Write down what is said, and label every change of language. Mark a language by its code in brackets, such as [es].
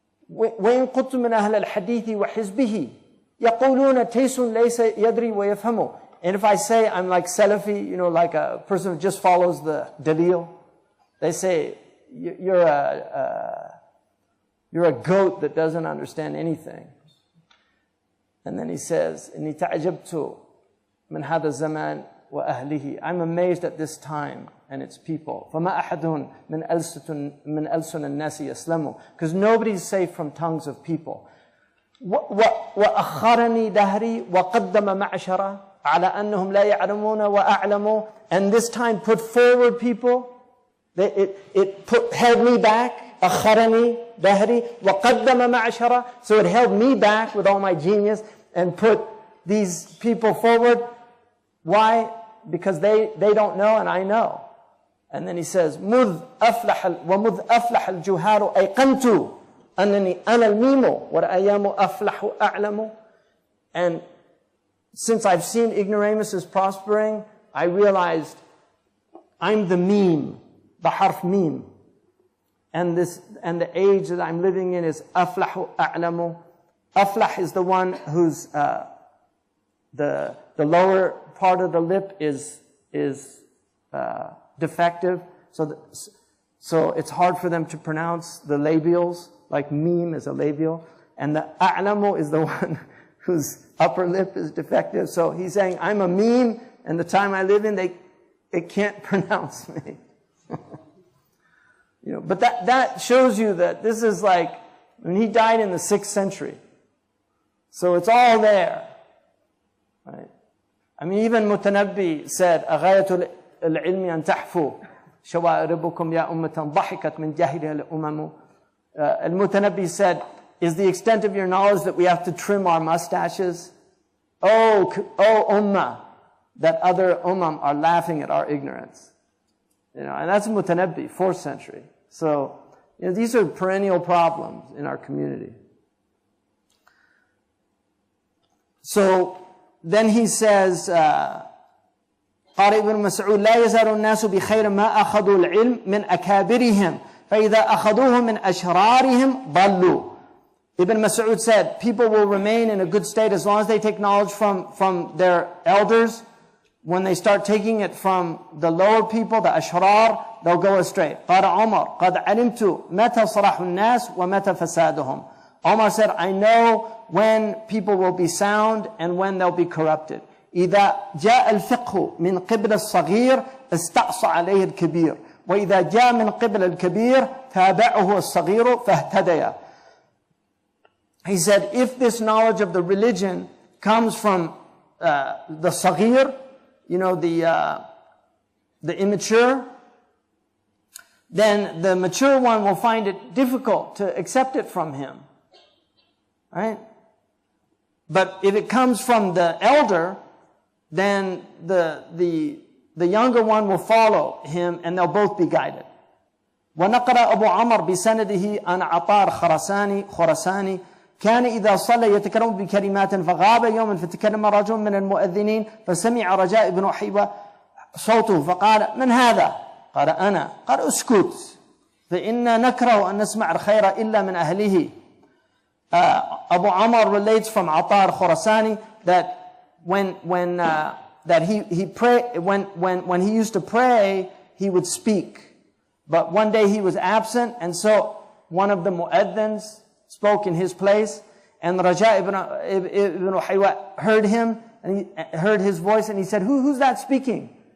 [ar] وإن كنت من أهل الحديث وحزبه يقولون تيس ليس يدري ويفهمه. [en] And if I say I'm like Salafi, like a person who just follows the dalil, they say you're a goat that doesn't understand anything. And then he says, [ar] إني تعجبت من هذا الزمان وأهله. [en] I'm amazed at this time and its people. [ar] فما أحد من ألسن الناس يسلم. [en] Because nobody's safe from tongues of people. [ar] وأخرني دهري وقدم معشرة على أنهم لا يعلمون وأعلموا. [en] And this time put forward people. Held me back. [ar] أخرني دهري وقدم معشرة. [en] So it held me back with all my genius and put these people forward. Why? Because they don't know and I know. And then he says, [ar] وَمُذْ أَفْلَحَ الْجُهَارُ أَيْقَنْتُ أَنَّنِي أَنَا الْمِيمُ وَالْأَيَامُ أَفْلَحُ أَعْلَمُ. [en] And since I've seen ignoramuses prospering, I realized I'm the meme, the harf meme. And the age that I'm living in is [ar] أَفْلَحُ أَعْلَمُ. [en] Aflah is the one who's the lower part of the lip is defective, so it's hard for them to pronounce the labials, like meme is a labial, and the a'lamu is the one whose upper lip is defective. So he's saying, I'm a meme, and the time I live in, they can't pronounce me. But that shows you that this is like, when he died in the 6th century. So it's all there. Right? I mean, even Mutanabbi said, [ar] أغاية العلم أن تحفوا شواربكم يا أمة ضحكت من جاهلها الأمم. [en] Al-Mutanabbi said, is the extent of your knowledge that we have to trim our mustaches? Oh ummah, that other ummah are laughing at our ignorance. And that's Mutanabbi, 4th century. So, these are perennial problems in our community. So, then he says, [ar] قال ابن مسعود لا يزال الناس بخير ما أخذوا العلم من أكابرهم فإذا أخذوه من أشرارهم ضلوا. [en] Ibn Mas'ud said, people will remain in a good state as long as they take knowledge from their elders. When they start taking it from the lower people, the ashrar, they'll go astray. [ar] قال عمر قد علمت متى صلاح الناس ومتى فسادهم. [en] Omar said, I know when people will be sound and when they'll be corrupted. [ar] إذا جاء الفقه من قبل الصغير استعصى عليه الكبير وإذا جاء من قبل الكبير تابعه الصغير فاهتديا. [en] He said, if this knowledge of the religion comes from the صغير, the immature, then the mature one will find it difficult to accept it from him. Right? But if it comes from the elder, then the younger one will follow him and they'll both be guided. [ar] ونقل أبو عمر بسنده عن عطار خرساني كان إذا صلى يتكلم بكلمات فغاب يوما فتكلم رجل من المؤذنين فسمع رجاء بن حيوة صوته فقال من هذا؟ قال أنا. قال اسكت فإنا نكره أن نسمع الخير إلا من أهله. [en] Abu Amr relates from Atar Khurasani that when he used to pray, he would speak. But one day he was absent, and so one of the mu'adhins spoke in his place, and Raja ibn Haywa heard him, and he heard his voice, and he said, who's that speaking?